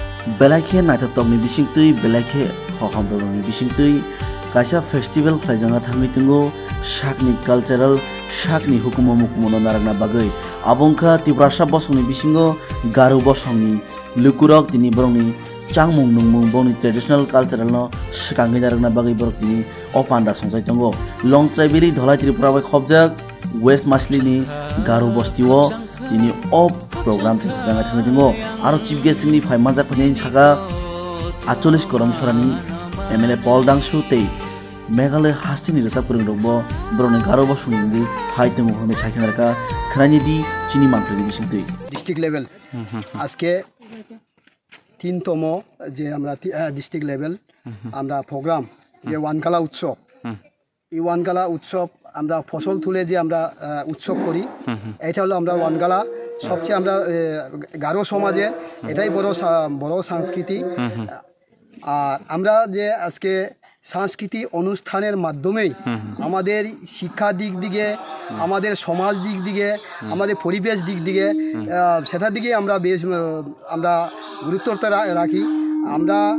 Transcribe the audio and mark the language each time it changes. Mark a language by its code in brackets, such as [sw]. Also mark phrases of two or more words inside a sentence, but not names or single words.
[trp] बेलाखे नायथावनि बिसिंतै बेलाखे हखामदनि बिसिंतै kaisa festival khlaijanga thangni tingo shakni cultural shakni hukumo mukumono narakna bagui abongkha tibrasa bosongni bisingo Garo bosongni lukurok tini borongni changmung nungmung bongni [en] traditional cultural [trp] no shikangni narakna bagui borok tini opanda songjai tongo long traiberi dholai tripura bai khobjak west masli ni Garo bosti o tini op program tinga thangni tingo aro [en] chief guest [trp] ni phai manjak phani chaka 48 korom sorani MLA Paul Dangsu tei Meghalaya hastini rasa kurang dongbo boroni Garo bosongni phai temu hone chaikinarka khrani di chini manfreni bisingtui [en] district level [bn] আজকে 3তম যে আমরা [en] district level [bn] আমরা প্রোগ্রাম যে ওয়ানগালা উৎসব এই ওয়ানগালা উৎসব আমরা ফসল তুলে যে আমরা উৎসব করি এটা হলো আমরা ওয়ানগালা সবচেয়ে আমরা গারো সমাজের এটাই বড় সংস্কৃতি আর আমরা যে আজকে সাংস্কৃতিক অনুষ্ঠানের মাধ্যমেই আমাদের শিক্ষা দিক দিকে আমাদের সমাজ দিক দিকে আমাদের পরিবেশ দিক দিকে সেটার দিকে আমরা বেশ আমরা গুরুত্বটা রাখি আমরা